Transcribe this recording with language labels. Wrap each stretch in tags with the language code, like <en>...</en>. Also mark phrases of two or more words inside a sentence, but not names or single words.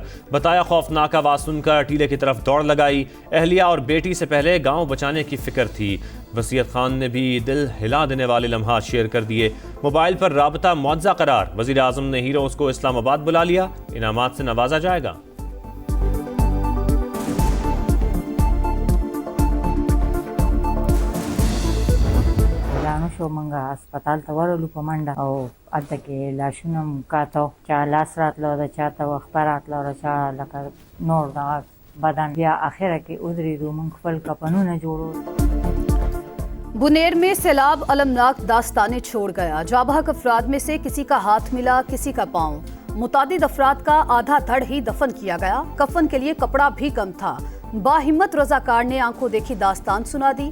<ur>بتایا خوفناک آواز سن کر ٹیلے کی طرف دوڑ لگائی. اہلیہ اور بیٹی سے پہلے گاؤں بچانے کی فکر تھی۔ وصیت خان نے بھی دل ہلا دینے والے لمحات شیئر کر دیے. موبائل پر رابطہ معاوضہ قرار۔ وزیر اعظم نے ہیروز کو اسلام آباد بلا لیا. انعامات سے نوازا جائے گا.</ur> <ps>شو منګه هسپتال ته ورولو په منډه او هلته کې لاشونه مو کاته چا لاس راتلو د چا ته وخته راتلو د چا لکه نور دغه بدن بیا اخره کې ودرېدو موږ خپل کفنونه جوړو.</ps> <ur>بونیر میں سیلاب المناک داستانیں چھوڑ گیا. جاں بحق افراد میں سے کسی کا ہاتھ ملا، کسی کا پاؤں. متعدد افراد کا آدھا دھڑ ہی دفن کیا گیا. کفن کے لیے کپڑا بھی کم تھا. باہمت رضاکار نے آنکھوں دیکھی داستان سنا دی.</ur>